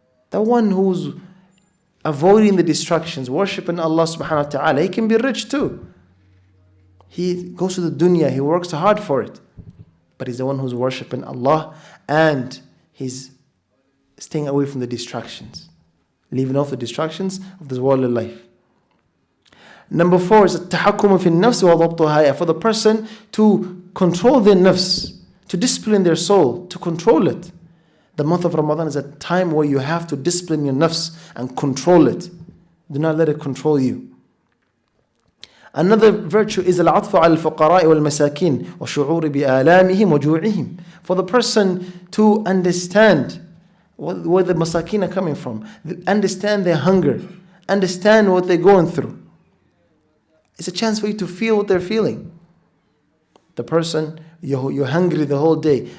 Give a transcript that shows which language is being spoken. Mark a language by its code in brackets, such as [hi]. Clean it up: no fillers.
[en] The one who's avoiding the distractions, worshipping Allah subhanahu wa ta'ala, he can be rich too. He goes to the dunya, he works hard for it. But he's the one who's worshipping Allah and he's staying away from the distractions, leaving off the distractions of this worldly life. Number 4 is [ar] التحكم في النفس وضبطها. [en] For the person to control their nafs, to discipline their soul, to control it. The month of Ramadan is a time where you have to discipline your nafs and control it. Do not let it control you. Another virtue is [ar] العطف على الفقراء والمساكين وشعور بآلامهم وجوعهم. [en] For the person to understand where the masakin are coming from, understand their hunger, understand what they're going through. It's a chance for you to feel what they're feeling. The person, you're hungry the whole day.